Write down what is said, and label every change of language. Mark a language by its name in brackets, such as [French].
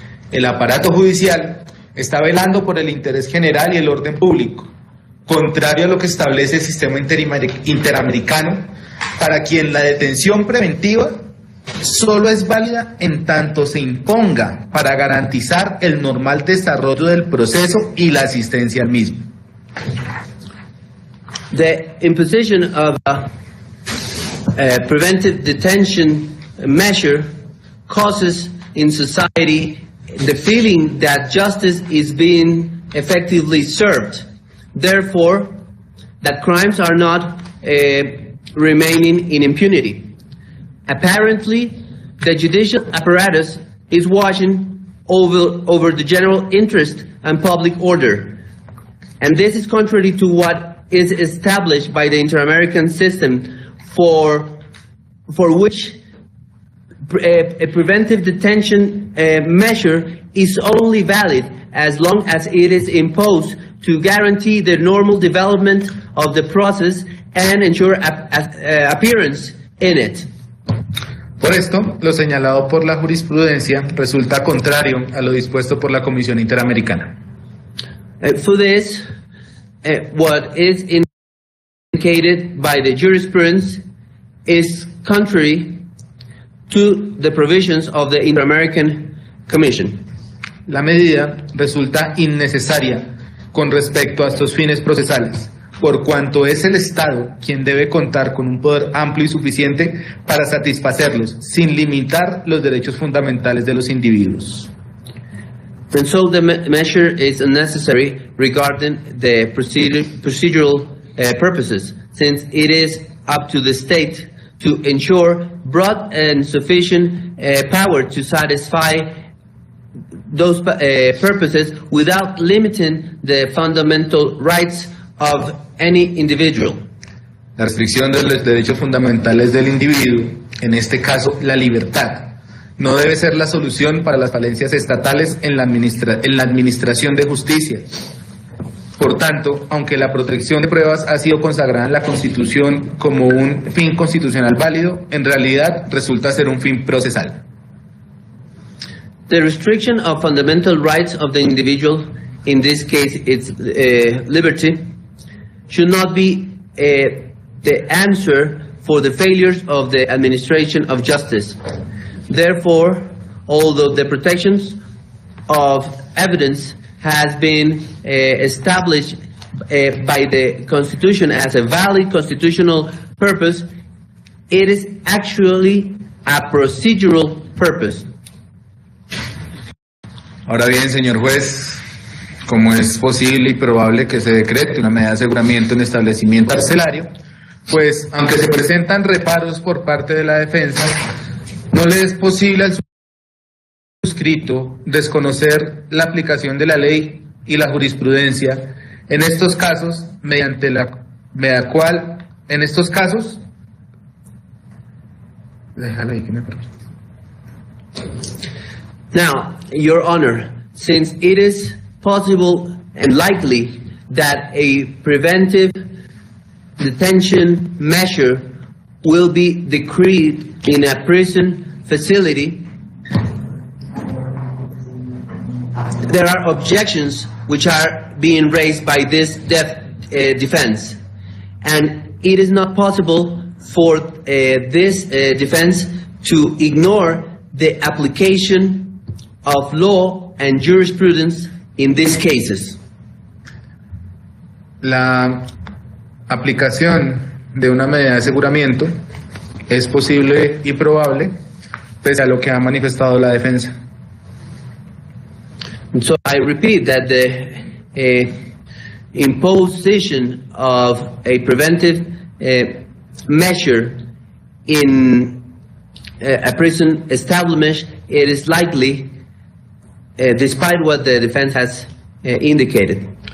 [Spanish] El aparato judicial está velando por el interés general y el orden público, contrario a lo que establece el sistema interamericano, para quien la detención preventiva solo es válida en tanto se imponga para garantizar el normal desarrollo del proceso y la asistencia al mismo. [English] The imposition of a preventive detention measure causes in society the feeling that justice is being effectively served. Therefore, that crimes are not remaining in impunity. Apparently, the judicial apparatus is watching over the general interest and public order. And this is contrary to what is established by the Inter-American system for which a preventive detention measure is only valid as long as it is imposed to guarantee the normal development of the process and ensure appearance in it. [Spanish] Por esto, lo señalado por la jurisprudencia resulta contrario a lo dispuesto por la Comisión Interamericana. [English] For this, what is indicated by the jurisprudence is contrary to the provisions of the Inter-American Commission. [Spanish] La medida resulta innecesaria con respecto a estos fines procesales, por cuanto es el Estado quien debe contar con un poder amplio y suficiente para satisfacerlos, sin limitar los derechos fundamentales de los individuos. [English] And so the measure is unnecessary regarding the procedural purposes, since it is up to the state to ensure broad and sufficient power to satisfy those purposes without limiting the fundamental rights of any individual. [Spanish] La restricción de los derechos fundamentales del individuo, en este caso la libertad, no debe ser la solución para las falencias estatales en la administración de justicia. Por tanto, aunque la protección de pruebas ha sido consagrada en la Constitución como un fin constitucional válido, en realidad resulta ser un fin procesal. [English] The restriction of fundamental rights of the individual, in this case it's liberty, should not be the answer for the failures of the administration of justice. Therefore, although the protections of evidence has been established by the Constitution as a valid constitutional purpose, it is actually a procedural purpose. [Spanish] Ahora bien, señor juez, como es posible y probable que se decrete una medida de aseguramiento en establecimiento carcelario, pues aunque se presentan reparos por parte de la defensa, no le es posible al suscrito desconocer la aplicación de la ley y la jurisprudencia en estos casos, mediante la cual, en estos casos, déjala ahí que me permite. [English] Now, Your Honor, since it is possible and likely that a preventive detention measure will be decreed in a prison facility, there are objections which are being raised by this defense, and it is not possible for this defense to ignore the application of law and jurisprudence in these cases. [Spanish] La aplicación de una medida de aseguramiento es posible y probable pese a lo que ha manifestado la defensa. [English] So I repeat that the imposition of a preventive measure in a prison establishment, it is likely, despite what the defense has indicated.